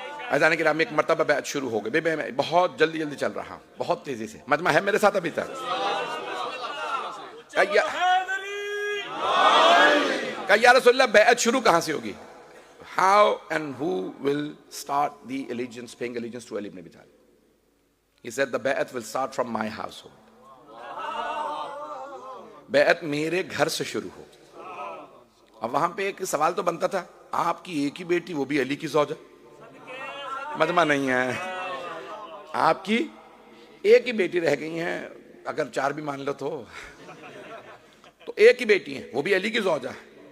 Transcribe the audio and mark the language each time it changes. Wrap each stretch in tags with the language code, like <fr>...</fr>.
<ur>عزیزان کرام ایک مرتبہ بیعت شروع ہو گئی. میں بہت جلدی جلدی چل رہا ہوں, بہت تیزی سے. مجمع ہے میرے ساتھ ابھی تک؟ کہ یا رسول اللہ بیعت شروع کہاں سے ہوگی؟</ur> <en>How and who will start the allegiance, paying allegiance to Ali ibn Abi Talib? He said the بیعت will start from my household.</en> <ur>بیعت میرے گھر سے شروع ہو. اب وہاں پہ ایک سوال تو بنتا تھا, آپ کی ایک ہی بیٹی وہ بھی علی کی زوجہ. مجمع نہیں ہے, آپ کی ایک ہی بیٹی رہ گئی ہیں, اگر 4 بھی مان لو تو ایک ہی بیٹی ہیں وہ بھی علی کی زوجہ ہے.</ur>